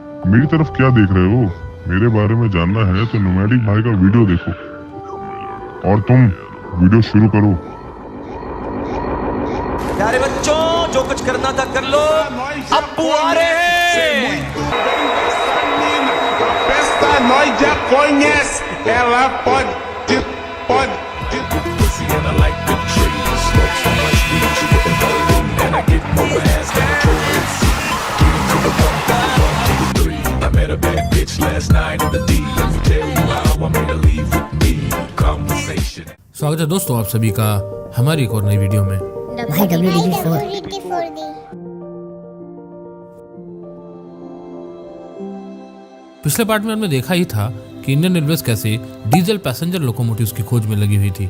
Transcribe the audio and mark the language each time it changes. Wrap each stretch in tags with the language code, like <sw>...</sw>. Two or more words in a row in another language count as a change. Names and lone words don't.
<hi>मेरी तरफ क्या देख रहे हो? मेरे बारे में जानना है तो नोमैडिक भाई का वीडियो देखो और तुम वीडियो शुरू करो। प्यारे बच्चों, जो कुछ करना था कर लो, अप्पू आ रहे हैं।</hi> <pt>Festa nós já conhece, ela pode.</pt> <en>And I like big trees, smoke so much weed you wouldn't believe, and I get more ass than a tourist. Get to the 1, to the 1, to the 3. I met a bad bitch last night in the D. Let me tell you how I made her leave with me. Conversation.</en> <hi>स्वागत है दोस्तों आप सभी का हमारी एक और नई वीडियो में। भाई WDP4 पिछले पार्ट में हमने देखा ही था कि इंडियन रेलवेज कैसे</hi> <en>diesel passenger locomotives</en> <hi>की खोज में लगी हुई थी।</hi>